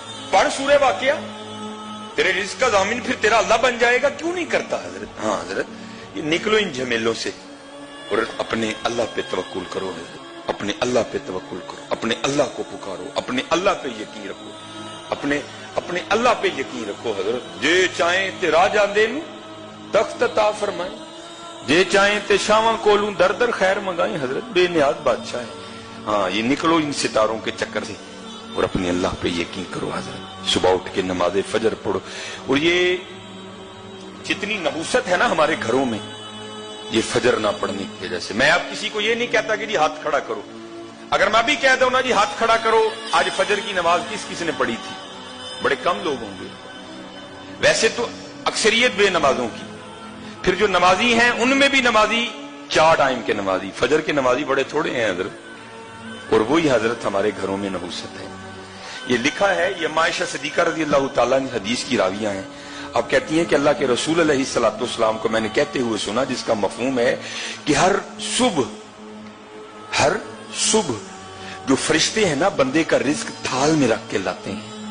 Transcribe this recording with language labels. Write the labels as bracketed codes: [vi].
[ur] پڑھ سورہ واقعہ، تیرے رزق کا ضامن پھر تیرا اللہ بن جائے گا. کیوں نہیں کرتا حضرت؟ ہاں حضرت، یہ نکلو ان جھمیلوں سے اور اپنے اللہ پہ توکل کرو حضرت. اپنے اللہ پہ توکل کرو، اپنے اللہ کو پکارو، اپنے اللہ پہ یقین رکھو، اپنے اللہ پہ یقین رکھو حضرت. [pa] جے چاہیں تے راہ جاندے نو تخت عطا فرمائیں، جے چاہیں تے شاواں کولوں در در خیر منگائیں. [ur] حضرت بے نیاز بادشاہ ہے. ہاں یہ نکلو ان ستاروں کے چکر سے اور اپنے اللہ پہ یقین کرو حضرت. صبح اٹھ کے نماز فجر پڑھو. اور یہ جتنی نحوست ہے نا ہمارے گھروں میں، یہ فجر نہ پڑھنے کی وجہ سے. میں اب کسی کو یہ نہیں کہتا کہ جی ہاتھ کھڑا کرو. اگر میں بھی کہہ دوں نا جی ہاتھ کھڑا کرو، آج فجر کی نماز کس نے پڑھی تھی؟ بڑے کم لوگ ہوں گے. ویسے تو اکثریت بے نمازوں کی. پھر جو نمازی ہیں ان میں بھی نمازی 4 ٹائم کے نمازی، فجر کے نمازی بڑے تھوڑے ہیں حضرت. اور وہی حضرت ہمارے گھروں میں نحوست ہے. یہ لکھا ہے، یہ عائشہ صدیقہ رضی اللہ تعالیٰ عنہ حدیث کی راویہ ہیں. اب کہتی ہیں کہ اللہ کے رسول علیہ الصلوۃ والسلام کو میں نے کہتے ہوئے سنا، جس کا مفہوم ہے کہ ہر صبح جو فرشتے ہیں نا بندے کا رزق تھال میں رکھ کے لاتے ہیں.